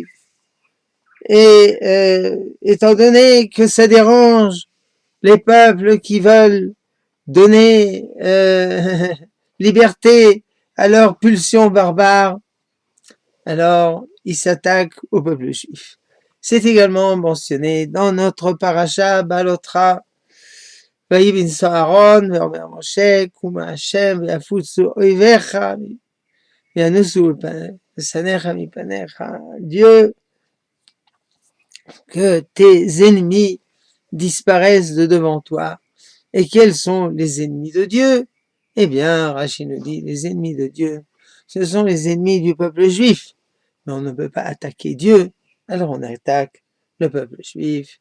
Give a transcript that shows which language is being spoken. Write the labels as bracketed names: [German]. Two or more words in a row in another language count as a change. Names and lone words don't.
[French] Et étant donné que ça dérange les peuples qui veulent donner liberté à leurs pulsions barbares, alors ils s'attaquent au peuple juif. C'est également mentionné dans notre paracha Balotra, [Hebrew] ויהי בנשוא אהרון ואומר משה קום השם ויפוצו אויביך וינוסו לפניך מפניך. [French] Dieu, que tes ennemis disparaissent de devant toi. Et quels sont les ennemis de Dieu? Eh bien, Rashi nous dit, les ennemis de Dieu, ce sont les ennemis du peuple juif. Mais on ne peut pas attaquer Dieu, alors on attaque le peuple juif.